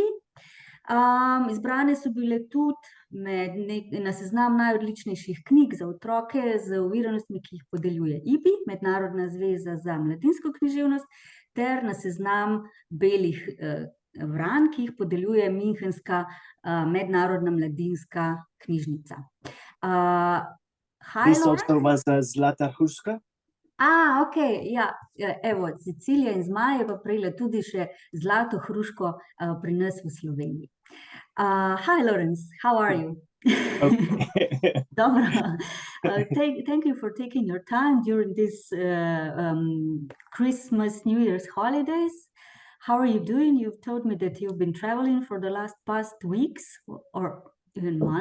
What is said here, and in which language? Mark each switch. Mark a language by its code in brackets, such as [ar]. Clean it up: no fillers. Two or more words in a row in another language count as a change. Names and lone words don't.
[sl] Izbrane so bile tudi na seznam najodličnejših knjig za otroke z oviranostmi, ki jih podeljuje IBI, Mednarodna zveza za mladinsko književnost, ter na seznam belih vran, ki jih podeljuje Münchenska mednarodna mladinska knjižnica. [en] This also was a Zlata Hruška? [sl] Okej, ja, evo, Cecilija in zmaj je pa prejela tudi še Zlato hruško pri nas v Sloveniji. [en] Hi, Lawrence, how are you? Okay. Dobro. Thank you for taking your time during this Christmas, New Year's holidays. How are you doing? You've told me that you've been traveling for the past weeks or even months.